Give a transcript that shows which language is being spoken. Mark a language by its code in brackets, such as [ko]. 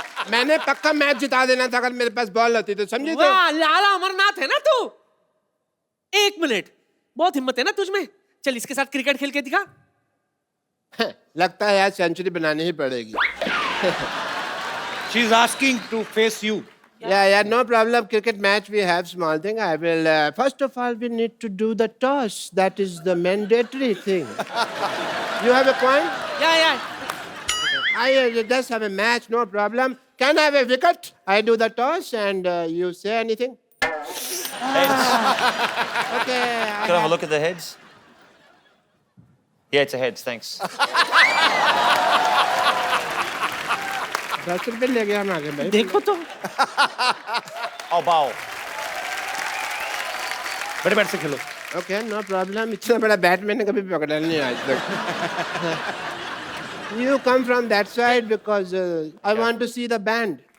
[hi] मैंने पक्का मैच जिता देना था अगर मेरे पास बॉल होती तो, समझे? तो वाह लाला अमरनाथ है ना तू। 1 मिनट, बहुत हिम्मत है ना तुझ में। चल इसके साथ क्रिकेट खेल के दिखा। लगता है आज सेंचुरी बनानी ही पड़ेगी। [en] She is asking to face you. Yeah, no problem. Cricket match, we have small thing. I will, first of all, we need to do the toss. That is the mandatory thing. You have a point? Yeah. I just have a match, no problem. Can I have a wicket? I do the toss and you say anything? Heads. Okay. Can I have a look at the heads? Yeah, it's a heads, thanks. [hi] 10 रुपए ले गया हमारे भाई। देखो तो [en] I'll bowl. [hi] बड़े bat से खेलो। [en] Okay, no problem. [hi] इतना बड़ा बैट मैंने कभी पकड़ा नहीं आज तक। [en] You come from that side because I want to see the band.